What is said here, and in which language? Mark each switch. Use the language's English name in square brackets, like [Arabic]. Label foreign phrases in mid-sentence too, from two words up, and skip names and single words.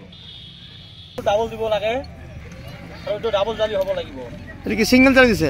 [Assamese] ডাবল দিব লাগে আর ওই তো ডাবল জালি হ'ব লাগিব এটা কি সিঙ্গেল জালি দিছে